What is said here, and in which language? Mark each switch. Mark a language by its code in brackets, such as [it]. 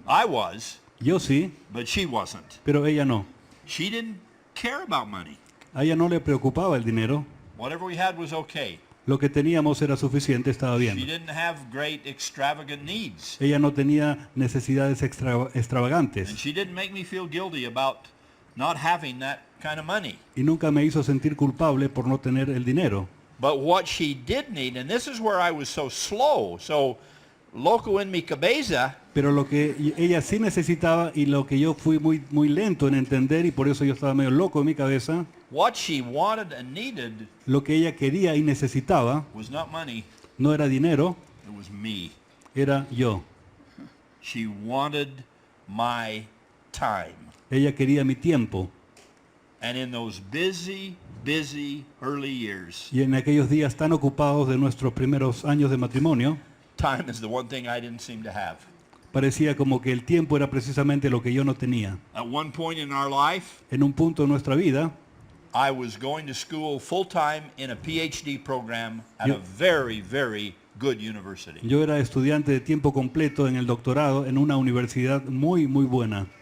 [en] I was, [es] Yo sí, [en] but she wasn't. [es] pero ella no. [en] She didn't care about money. [es] A ella no le preocupaba el dinero. [en] Whatever we had was okay. [es] Lo que teníamos era suficiente, estaba [en] She [es] bien. [en] didn't have great extravagant needs. [es] Ella no tenía necesidades [en] And [es] extravagantes [en] she didn't make me feel guilty about not having that kind of money. [es] y nunca me hizo sentir culpable por no tener el dinero. [en] But what she did need, and this is where I was so slow, [es] so loco en mi cabeza, Pero lo que ella sí necesitaba y lo que yo fui muy lento en entender y por eso yo estaba medio loco en mi cabeza, [en] what she wanted and needed [es] lo que ella quería y necesitaba [en] was not money, [es] no era dinero, [en] it was me. [es] era yo. [en] She wanted my time. [es] Ella quería mi tiempo. [en] And in those busy early years, [es] Y en aquellos días tan ocupados de nuestros primeros años de matrimonio, [en] time is the one thing I didn't seem to have. [es] parecía como que el tiempo era precisamente lo que yo no tenía. [en] At one point in our life, [es] En un punto de nuestra vida, [en] I was going to school full-time in a PhD program at [es] Yo- [en] a very good university. [es] yo era estudiante de tiempo completo en el doctorado en una universidad muy buena,